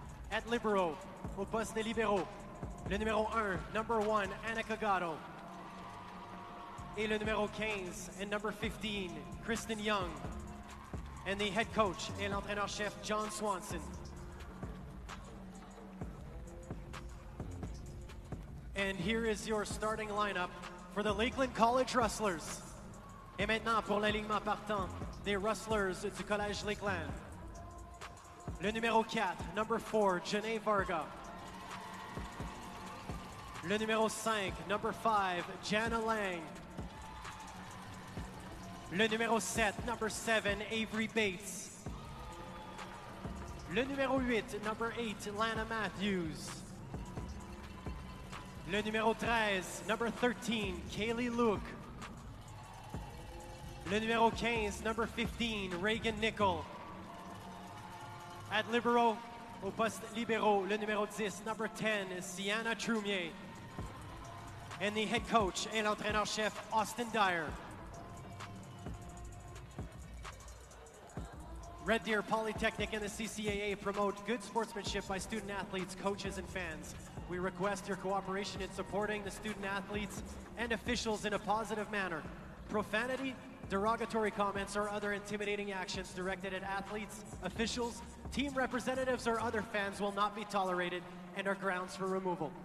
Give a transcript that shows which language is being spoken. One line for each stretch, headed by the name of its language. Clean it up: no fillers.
English: At libero,
French: au poste de libero, le numéro 1,
English: number 1,
French: Annika Gatto. Et le numéro 15,
English: and number 15,
French: Kristen Young.
English: And the head coach
French: et l'entraîneur-chef,
English: John Swanson. And here is your starting lineup for the Lakeland College Rustlers.
French: Et maintenant pour l'alignement partant des Rustlers du Collège Lakeland. Le numéro 4,
English: number 4,
French: Janae Varga. Le numéro 5,
English: number 5,
French: Jana Lang. Le numéro 7,
English: number 7,
French: Avery Bates. Le numéro 8,
English: number 8,
French: Lana Matthews. Le numéro 13,
English: number 13,
French: Kaylee Luke. Le numéro 15,
English: number 15,
French: Reagan Nickel.
English: At libero,
French: au poste libero, le numéro 10,
English: number 10,
French: Sienna Trumier.
English: And the head coach
French: et l'entraîneur-chef,
English: Austin Dyer. Red Deer Polytechnic and the CCAA promote good sportsmanship by student athletes, coaches, and fans. We request your cooperation in supporting the student athletes and officials in a positive manner. Profanity, derogatory comments, or other intimidating actions directed at athletes, officials, team representatives, or other fans will not be tolerated and are grounds for removal.